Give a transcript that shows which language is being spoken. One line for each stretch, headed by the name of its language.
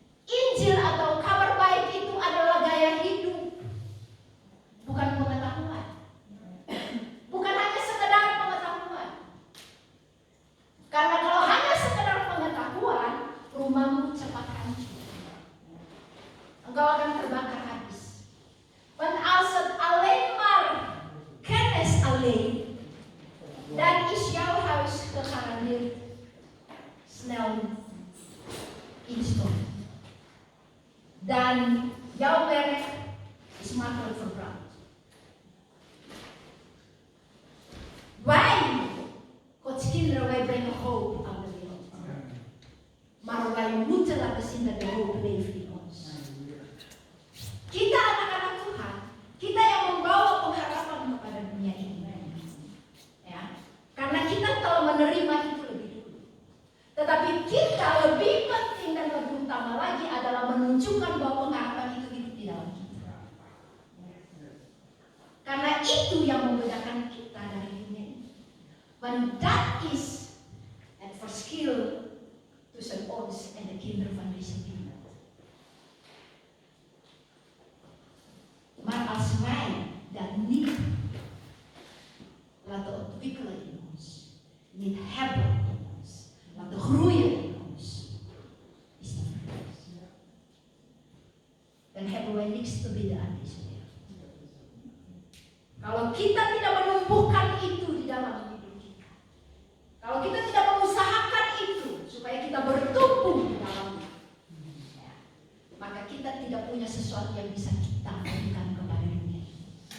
Indonesian: Injil atau kabar baik itu adalah gaya hidup, bukan pengetahuan. Bukan hanya sekedar pengetahuan. Karena kalau hanya sekedar pengetahuan, rumahmu cepat hancur. Engkau akan terbakar habis.
Dutch: Want als het alleen maar kennis alleen, dan is jouw huis gegarandeerd snel instort. Dan jouw werk is makkelijk verbrand. Wij, Gods kinderen, wij brengen hoop aan de wereld. Maar wij moeten laten zien dat de hoop leeft in ons.
Indonesian: Kita anak-anak Tuhan, kita yang membawa pengharapan kepada dunia ini. Ya, karena kita telah menerima itu lebih dulu. Tetapi kita lebih penting dan lebih utama lagi adalah menunjukkan bahwa pengharapan itu hidup di dalam Karena itu yang membedakan kita dari dunia ini.
English: When that is at first skill
Dutch: tussen ons en de kinderen van deze wereld. Maar als wij dat niet laten ontwikkelen in ons, niet hebben in ons, laten groeien in ons, is dat verlies. Dan hebben wij niks te bieden aan deze wereld.
Indonesian: Kalau kita tidak menumbuhkan itu di dalam hidup kita, kalau kita tidak mengusahakan itu supaya kita bertumbuh di dalamnya, ya, maka kita tidak punya sesuatu yang bisa kita berikan kepada dunia ini.